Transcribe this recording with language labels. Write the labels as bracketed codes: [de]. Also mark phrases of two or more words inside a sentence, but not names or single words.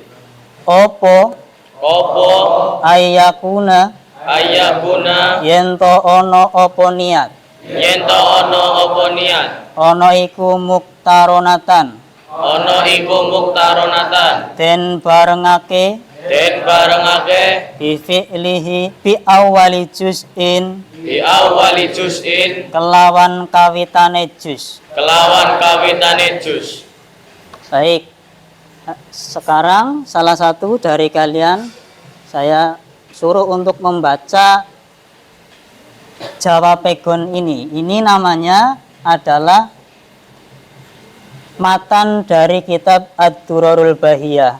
[jv] Opo Opo [ar] ayyakuna ayyakuna [jv] yen to ono opo niat. yen to ono apa niat. Ono iku muqtaronatan. Ono iku muqtaronatan. Den barengake Den barengake [ar] bi fi'lihi bi awwali juz'in di awali juz'in [jv] kelawan kawitane juz. kelawan kawitane juz. [id] Baik. Sekarang salah satu dari kalian saya suruh untuk membaca jawabegon ini. Ini namanya adalah matan dari kitab Ad-Durarul Bahiyah.